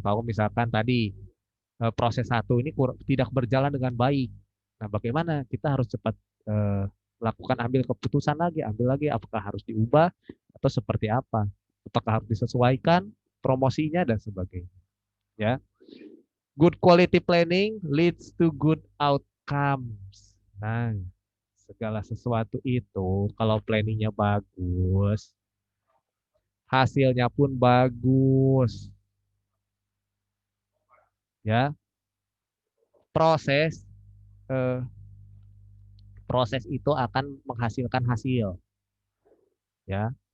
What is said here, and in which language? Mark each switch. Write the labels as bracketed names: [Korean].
[Indonesian] Kalau misalkan tadi proses satu ini tidak berjalan dengan baik. Nah, bagaimana? Kita harus cepat eh, lakukan ambil keputusan lagi, ambil lagi apakah harus diubah atau seperti apa? Apakah harus disesuaikan promosinya dan sebagainya, ya. [English] Good quality planning leads to good outcomes. [Indonesian] Nah, segala sesuatu itu kalau planningnya bagus, hasilnya pun bagus, ya. Proses eh, proses itu akan menghasilkan hasil, ya.